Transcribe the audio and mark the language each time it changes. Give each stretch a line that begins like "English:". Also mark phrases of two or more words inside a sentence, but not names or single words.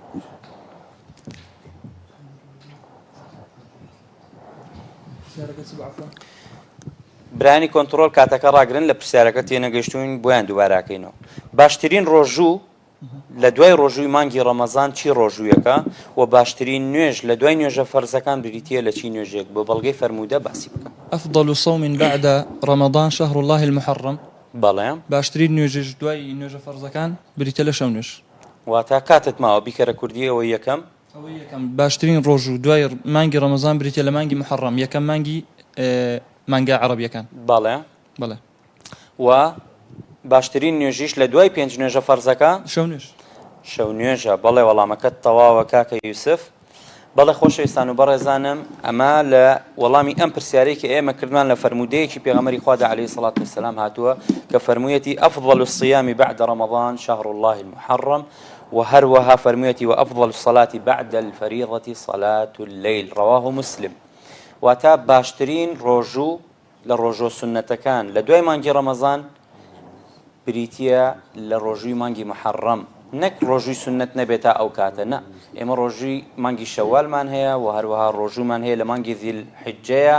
Central Kurdish: برانی کۆنتڕۆل کاتەکە ڕاگرن لە پرسیارەکە تێنەگەیشتوین بۆیان دووباراکەینەوە. باشترین ڕۆژوو لە دوای ڕۆژووی مانگی ڕەمەزان چی ڕۆژوویەکە و باشترین نوێژ لە دوای نوێژە فەرزەکان بریتیە لە چی نوێژێک بۆ بەڵگەی فەرموودە باسی بکە.
Arabic: أفضل صوم بعد رمضان شهر الله المحرم.
Central Kurdish: بەڵێ باشترین نوێژش دوای نوێژە فەرزەکان بریتە لە شەو نوێژ. واتە کاتت ماوە بیکەرە کوردی ئەوە یەکەم باشترین ڕۆژ و دوای مانگی ڕەمەزان بریتە لە مانگی محرم، یەکەم مانگی مانگا عەرەبیەکان. بەڵێ بەڵێ. و باشترین نوێژیش لە دوای 5 نوێژە فەرزەکە شەو نوێژ. شەو نوێژە. بەڵێ وەڵامەکەت تەواوە کاکە یوسف. بەڵێ خۆشەویستان و بەڕێزانم ئەمە لە وەڵامی ئەم پرسیارەی کە ئێمە کردمان لە فەرموودەیەکی پێغەمبەری خوادا عەلەیهی سەڵات وەسەلام هاتووە کە فەرموویەتی
Arabic: ئەفضل الصیام بعد رمضان شهر الله المحرم
Central Kurdish: وهروها فەرموویەتی
Arabic: وأفضل الصلاة بعد الفريضة صلاة الليل رواه مسلم.
Central Kurdish: واتە باشترین ڕۆژوو لە ڕۆژۆ سنەتەکان لە دوای مانگی ڕەمەزان بریتیە لە ڕۆژووی مانگی محەڕەم، نەک ڕۆژووی سنەت نەبێتە ئەو کاتە. نە، ئێمە ڕۆژووی مانگی شەوالمان هەیە و هەروەها ڕۆژوومان هەیە لە مانگی ذیلحیجەیە.